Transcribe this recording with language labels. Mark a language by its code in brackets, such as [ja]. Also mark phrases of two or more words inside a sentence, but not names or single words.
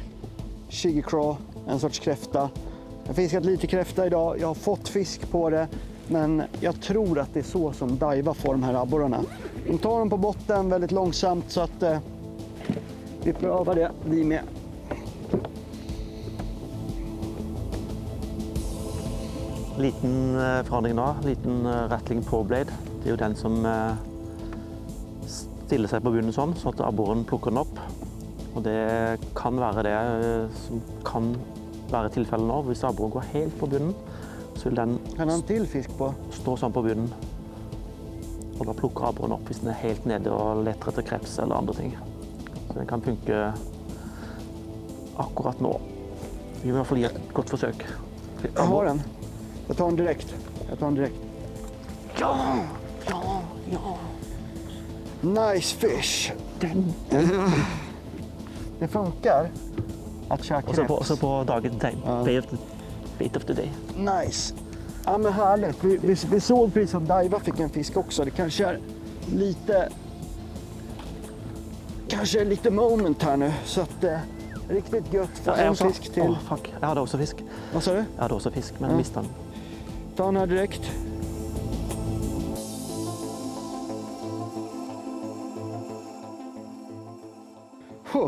[sv] Shiggy craw, en sorts kräfta. Jag har fiskat lite kräfta idag, jag har fått fisk på det. Men jag tror att det är så som Daiwa får de här abborrarna. De tar dem på botten väldigt långsamt så att vi prövar det, vi med. [no] Liten forandring nå, liten rattling på blade. Det er jo den som stiller seg på bunnen sånn at abboren plukker den opp. Og det kan være det som kan være tilfellet nå. Hvis abboren går helt på bunnen, så vil den kan han til fisk på? Stå sånn på bunnen. Og da plukker abboren opp hvis den er helt nede og leter etter kreps eller andre ting. Så den kan funke akkurat nå. Vi vil i hvert fall gi et godt forsøk. Jeg har den. [sv] Jag tar den direkt. Ja! [en] Nice fish. [sv] Det funkar att käka kreps. Och så på dagens [en] bait of the day. [sv] Nice. Ja, men härligt. Vi såg precis att Daiva fick en fisk också. Det kanske är lite moment här nu. Så att riktigt gött för en fisk till. Fuck. Jag hade också fisk. Vad sa du? Jag hade också fisk, men missade den. Ta den här direkt. Huh.